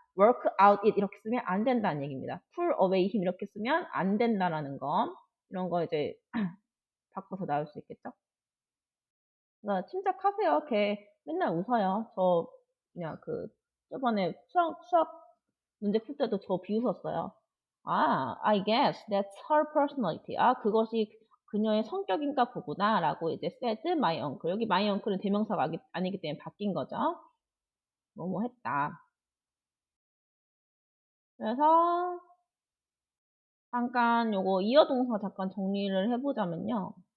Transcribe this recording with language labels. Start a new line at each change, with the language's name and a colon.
Korean: work out it 이렇게 쓰면 안 된다는 얘기입니다. pull away him 이렇게 쓰면 안 된다라는 거. 이런 거 이제 바꿔서 나올 수 있겠죠? 침착하세요. 걔 맨날 웃어요. 저 그냥 저번에 수학 문제 풀 때도 저 비웃었어요.
English: I guess that's her personality.
Korean: 그것이 그녀의 성격인가 보구나 라고 이제
English: said my uncle.
Korean: 여기 my uncle은 대명사가 아니기 때문에 바뀐 거죠. 뭐뭐 했다. 그래서 잠깐 요거 이어동사 잠깐 정리를 해보자면요.